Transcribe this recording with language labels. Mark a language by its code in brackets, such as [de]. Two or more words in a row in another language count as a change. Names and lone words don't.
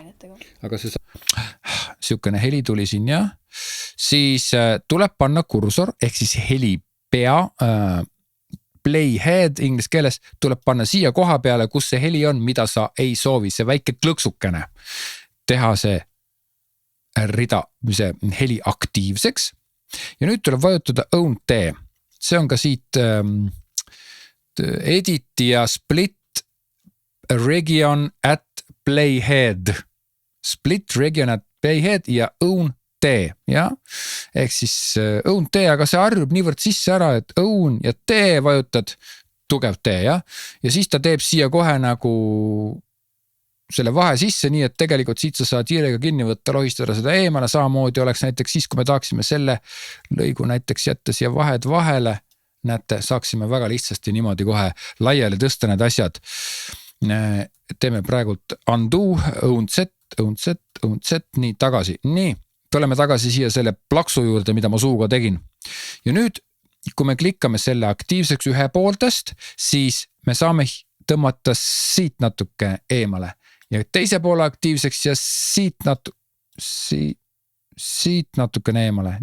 [et] Aga see siukene heli tuli siin ja siis tuleb panna kursor, ehk siis heli pea, playhead inglise keeles tuleb panna siia koha peale, kus see heli on, mida sa ei soovi, see väike klõksukene. Teha see rida, see heli aktiivseks. Ja nüüd tuleb vajutada Own T. See on ka siit edit ja [en] split region at playhead. Split region at playhead ja Own T. Ja? [et] Ehk siis Own T, aga see harjub niivõrd sisse ära, et Own ja T vajutad tugev T. Ja siis ta teeb siia kohe nagu selle vahe sisse, nii et tegelikult siit sa saad hiirega kinni võtta, lohistada seda eemale, samamoodi oleks näiteks siis, kui me tahaksime selle lõigu näiteks jätta siia vahed vahele, näete, saaksime väga lihtsasti niimoodi kohe laiali tõsta need asjad. Teeme praegult undo, own Z, nii tagasi. Nii, tuleme tagasi siia selle plaksu juurde, mida ma suuga tegin. Ja nüüd, kui me klikkame selle aktiivseks ühepooltest, siis me saame tõmmata siit natuke eemale. Ja teise poole aktiivseks ja siit natukene eemale.